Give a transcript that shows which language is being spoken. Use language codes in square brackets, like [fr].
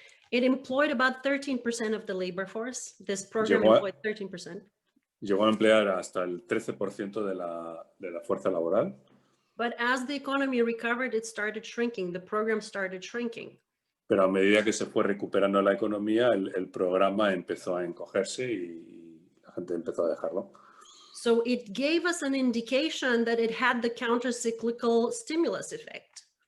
[en] It employed about 13% of the labor force. This program employed 13%. [es] Llegó a emplear hasta el 13% de la fuerza laboral. [en] But as the economy recovered, it started shrinking. The program started shrinking. [es] Pero a medida que se fue recuperando la economía, el programa empezó a encogerse y la gente empezó a dejarlo. [en] So it gave us an indication that it had the counter-cyclical stimulus effect.